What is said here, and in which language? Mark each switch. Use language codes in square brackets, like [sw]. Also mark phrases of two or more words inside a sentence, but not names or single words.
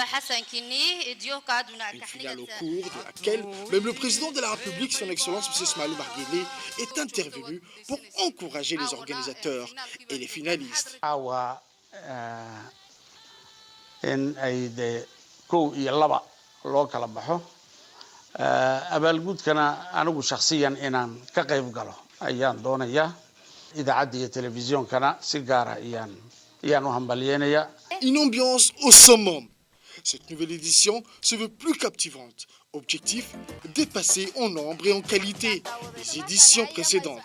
[fr] Une finale au cours de laquelle même le président de la République, son Excellence M. Ismaël Omar Guelleh, est intervenu pour encourager les organisateurs et les finalistes. [so] in ay de 1 iyo 2 loo kala baxo abaalgudkana anigu shakhsiyan inaan ka qayb galo ayaan doonayaa idaacadda iyo telefisyonkana si gaara ayaan u hambalyeynaya. [fr] Une ambiance au summum. Cette nouvelle édition se veut plus captivante. Objectif, dépasser en nombre et en qualité les éditions précédentes.